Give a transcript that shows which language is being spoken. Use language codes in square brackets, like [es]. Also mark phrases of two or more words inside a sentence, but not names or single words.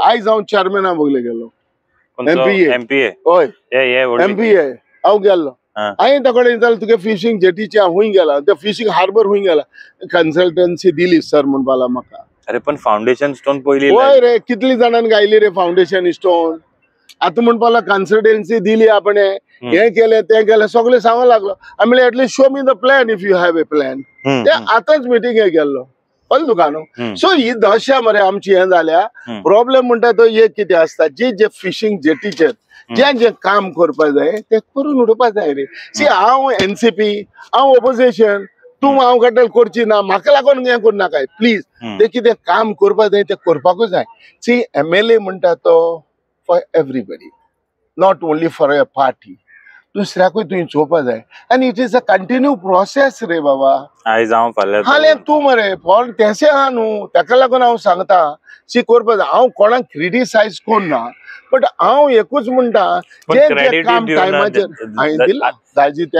[kok] आयज हांव चेअरमॅना बगले गेलो MPA MPA हांव गेल्लो. हांवें ताका कडेन तुगे फिशींग जेटीचे हूंय गेला, ते फिशींग हार्बर हूंय गेला. कन्सल्टन्सी दिली सर म्हणपाक लागला म्हाका. अरे पण [en] foundation stone [kok] पहिली होय रे, कितली जाणांनी गायली रे [en] foundation stone. [mr] आता म्हणपाला कन्सल्टन्सी दिली आपण, हे केले ते केले सगळे सांगू लागलो. [en] आम्ही at least show me the plan if you have a plan. [kok] ते आताच मिटिंग गेल्लो कळ्ळें तुका न्हू. सो ही दशा मरे आमची हे जाल्या. प्रॉब्लेम म्हणटा तो एक कितें आसता, जे फिशिंग जेटीचेर जे काम करपा जाय ते करून उडोवपा जाय रे. सी हांव एनसीपी, हांव ऑपोजिशन, तूं हांव गड्डल करची ना, म्हाका लागून हें करूं नाका प्लीज. ते कितें काम करपा जाय ते करपाकूच जाय. सी MLA म्हणटा तो [en] for everybody, not only for a party. [kok] दुसऱ्याकूय तुवें चोवपा जाय. आनी [en] it is a continue process [kok] रे बाबा. आयज हांव फाल्यां हाले तूं मरे पण तेशें आहा न्हू, ताका लागून हांव सांगता शी करपा जाय. हांव कोणाक क्रिटिसायज कोन्ना, बट हांव एकूच म्हणटा जे काम टायमाचेर हांवें दिला दाजी त्या